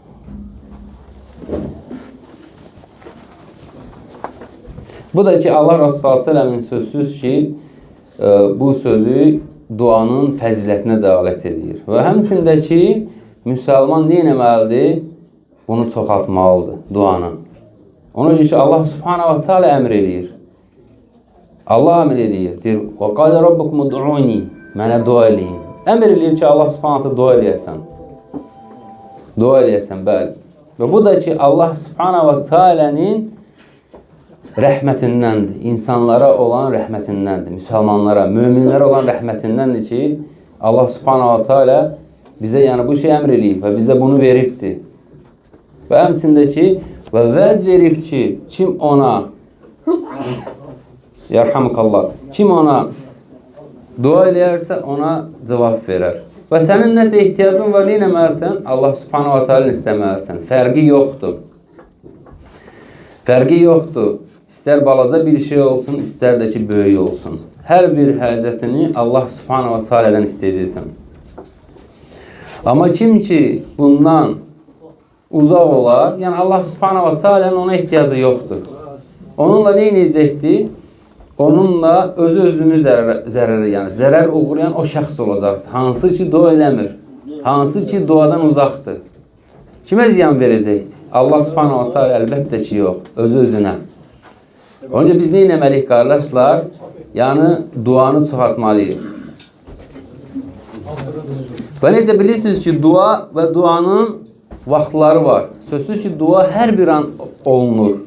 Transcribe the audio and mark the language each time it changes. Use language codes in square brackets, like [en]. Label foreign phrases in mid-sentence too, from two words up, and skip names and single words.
[az] Bu da ki, Allah Resulü s.ə.v-in sözsüz ki, bu sözü duanın fəzilətinə dalət edir. Və həmçində ki, müsəlman nə etməlidir? Bunu çoxaltmalıdır, duanı. Ona görə ki, [ar] الله سبحانه وتعالى [az] əmr edir. Allah əmr edir. Deyir, [ar] وَقَالَ رَبُّكُمُ دُعُونِي [az] Mənə dua eləyin. Əmr edir ki, [ar] الله سبحانه وتعالى [az] dua eləyəsən. Dua eləyəsən, bəli. Və bu da ki, [ar] الله سبحانه وتعالى'nın [az] rəhmətindəndir. İnsanlara olan rəhmətindəndir. Müsəlmanlara, möminlərə olan rəhmətindəndir ki, [ar] الله سبحانه وتعالى [az] bizə bu şey əmr eləyib və bizə bunu veribdir. Və həmçində ki, və vəd verib ki, kim ona Yarhamukallah. Kim ona dua eləyərsə, ona cavab verər. Və sənin nəsə ehtiyacın var, nə etməlisən? [ar] الله سبحانه وتعالى [az] istəməlisən. Fərqi yoxdur. Fərqi yoxdur. İstər balaca bir şey olsun, istər də ki, böyük olsun. Hər bir həzətini [ar] الله سبحانه وتعالى'dan [az] istəyəcəksən. Amma kim ki, bundan uzaq olar, [ar] الله سبحانه وتعالى'nın [az] ona ehtiyacı yoxdur. Onunla nə edəcəkdir? Onunla özünü zərər uğrayan o şəxs olacaqdır. Hansı ki, dua eləmir. Hansı ki, duadan uzaqdır. Kimə ziyan verəcəkdir? [ar] الله سبحانه وتعالى [az] əlbəttə ki, yox. Özünə. Onca biz nə etməliyik, qardaşlar? Duanı çoxaltmalıyıq. Və necə bilirsiniz ki, dua və duanın vaxtları var. Sözsüz ki, dua hər bir an olunur.